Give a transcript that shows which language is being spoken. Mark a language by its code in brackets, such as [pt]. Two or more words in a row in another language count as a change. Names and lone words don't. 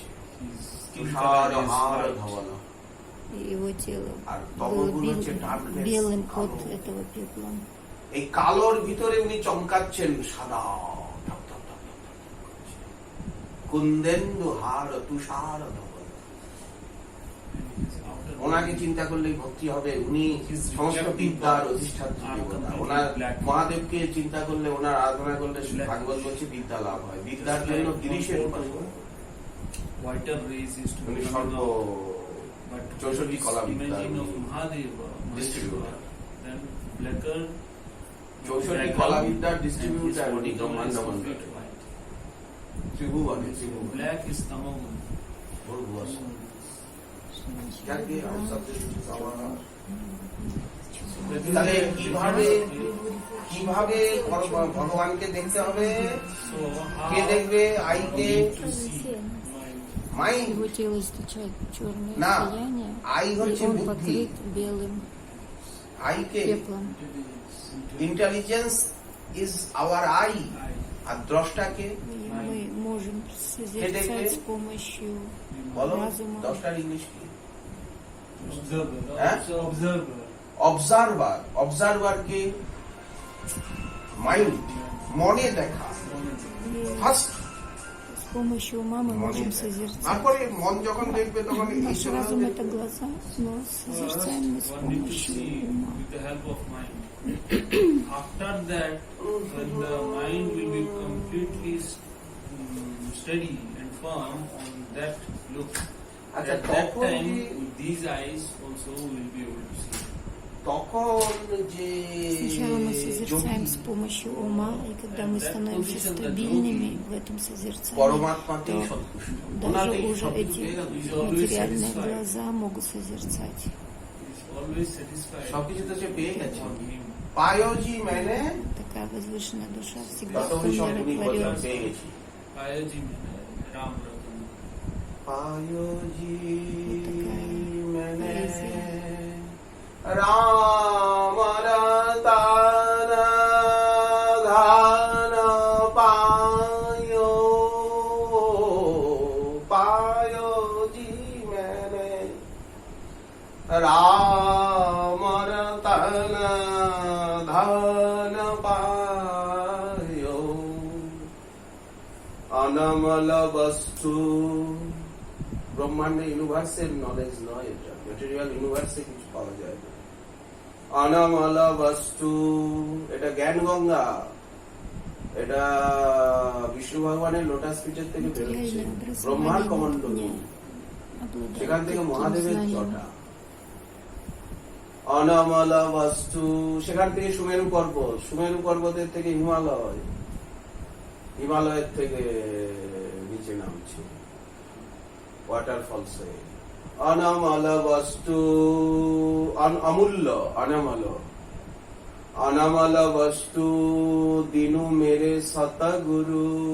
[en] His skin [bn] তুষার [en] color is [bn] হাড় [en] white. [bn] ধবল। [ru] И его тело [bn] আর [ru] было [bn] তমগুণ হচ্ছে darkness, [ru] белым от [bn] কালো। [ru] этого пепла. [bn] এই কালোর ভিতরে উনি চমকাচ্ছেন সাদা ধপ ধপ ধপ ধপ ধপ করছে। কুন্দেন্দু হাড় তুষার ধবল। [en] And his outer [bn] ওনাকে চিন্তা করলেই ভক্তি হবে, উনি সমস্ত বিদ্যার অধিষ্ঠাত্রী দেবতা। ওনার মহাদেবকে চিন্তা করলে, ওনার আরাধনা করলে ভাগবত বলছে বিদ্যা লাভ হয়। বিদ্যার জন্য গিরিশের উপাসনা, [en] whiter race is to [bn] উনি [en] become [bn] সর্ব [en] enough. But [bn] 64 কলা বিদ্যা [en] imagine of Mahadeva, distributor. then blacker [bn] 64 কলা বিদ্যার ডিস্ট্রিবিউটার উনি, ব্রহ্মাণ্ড মন্ডল ত্রিভুবনে, ত্রিভুবন [en] black is Tamagun. [bn] যাকে তাহলে কিভাবে ভগবানকে দেখতে হবে? So কে দেখবে? আইকে, মাইন্ড। [ru] Его тело источает черное Да. сияние, [bn] Ай [ru] и [bn] হচ্ছে [ru] он [bn] বুদ্ধি, [ru] покрыт белым [bn] আইকে। [ru] пеплом. [en] intelligence is our eye. [bn] আর দ্রষ্টাকে [ru] И мы можем созерцать с помощью [bn] বলো, [ru] разума. [bn] দ্রষ্টার ইংলিশ কি? [en] observer, Huh? also observer. [bn] অবজারভার। অবজারভারকে মাইন্ড, মনে দেখা [ru] И [bn] ফার্স্ট। [ru] с помощью ума мы [bn] মনে [ru] можем [bn] দেখা। [ru] созерцать. [bn] তারপরে মন যখন দেখবে তখন [ru] Наш [bn] ঈশ্বর [ru] разум [bn] দেখবে। [ru] это глаза, но созерцаем мы с [en] One need to [ru] помощью [en] see [ru] ума. [en] with the help of mind. After that, when the mind will be completely steady and firm on that look, [bn] আচ্ছা, [en] at that [bn] তখন [en] time [bn] কি- [en] with these eyes also we will be able to see. [bn] তখন যে [ru] Сначала мы созерцаем [bn] যোগী [ru] с помощью ума, и когда мы становимся стабильными в этом созерцании, [bn] পরমাত্মাতেই [ru] то [bn] সন্তুষ্ট, [ru] даже [bn] ওনাতেই [ru] уже [bn] সব [ru] эти [bn] পেয়ে গেল। [ru] материальные глаза могут созерцать. [en] He is always satisfied [bn] সবকিছু তো সে পেয়ে গেছে। [en] on him. [bn] পায়োজি মানে [ru] Такая возвышенная душа всегда [bn] ততই সব উনি বললেন [ru] умиротворена. [bn] পেয়ে গেছি। [hi] पायोजी राम रतन. [bn] পায়োজি মানে poezia. [hi] राम रतन धन पायो, पायोजी মানে राम रतन धन पायो, अनमोल वस्तु। [bn] ব্রহ্মাণ্ড ইউনিভার্সের নলেজ নয়, এটা [en] material universe [bn] কিছু পাওয়া যায় না। [hi] अनमोल वस्तु, [bn] এটা জ্ঞান গঙ্গা, এটা বিষ্ণু ভগবানের লোটাস পিঠের থেকে বেরোচ্ছে, [ru] Материальное [bn] ব্রহ্মার [ru] образование [bn] কমণ্ডলু, [ru] не обладает [bn] সেখান থেকে [ru] таким [bn] মহাদেবের [ru] знанием. [bn] জটা। [hi] अनमोल वस्तु, [bn] সেখান থেকে সুমেরু পর্বত, সুমেরু পর্বতের থেকে হিমালয়, হিমালয়ের থেকে নিচে নামছে ওয়াটারফলসে। [hi] अनमोल वस्तु, अमूल्य, अनमोल, अनमोल वस्तु दीनी मेरे सतगुरु।